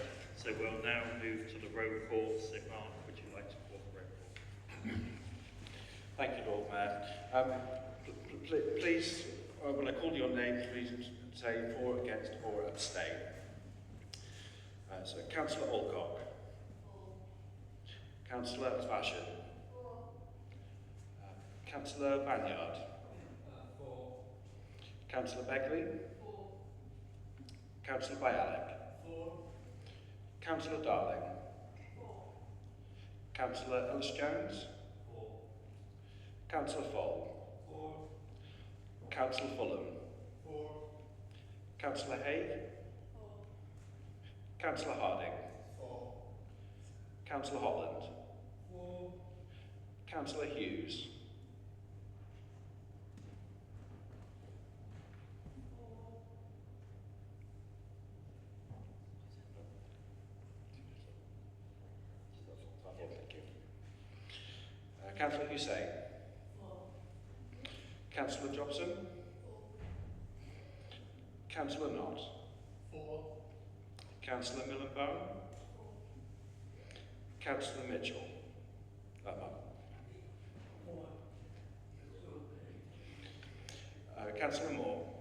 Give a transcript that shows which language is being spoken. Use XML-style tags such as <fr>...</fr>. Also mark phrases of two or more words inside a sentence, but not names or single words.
<en>So we'll now move to the roll call. So Mark, would you like to call the roll call? Thank you, Lord Mayor. Please, when I call your name, please say for, against or abstain. So Councillor Alcock. Councillor Svashin. Councillor Banyard. Councillor Begley. Councillor Bialik. Councillor Darling. Councillor Ellis-Jones. Councillor Fall. Councillor Fulham. Councillor Haig. Councillor Harding. Councillor Holland. Councillor Hughes. Thank you. Councillor Hussain. Councillor Jobson. Councillor Knott. Councillor Millenbaum. Councillor Mitchell. Councillor Moore.</en>